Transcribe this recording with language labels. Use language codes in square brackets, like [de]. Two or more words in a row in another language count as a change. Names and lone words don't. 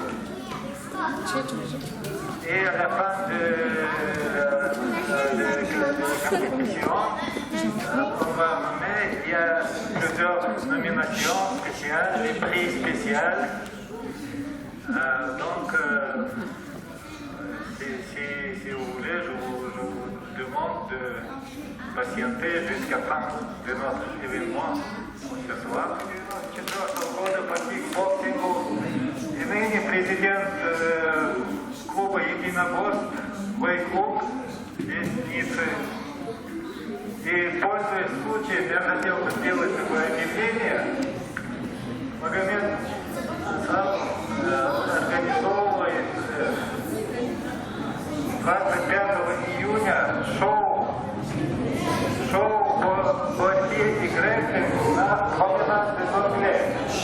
[fr] Et à la fin de la compétition, on va nommer, il y a plusieurs nominations spéciales, des prix spéciaux. Donc, si vous voulez, je vous demande de patienter jusqu'à la fin de notre événement ce soir. [ru] 4 года по кикбоксингу и ныне президент клуба единоборств «Вейклуб» из Ниццы. И, пользуясь случаем, я хотел бы сделать такое объявление. Магомед сам организовывает 25 июня шоу по борьбе и грэпплингу на променаде Зоргле.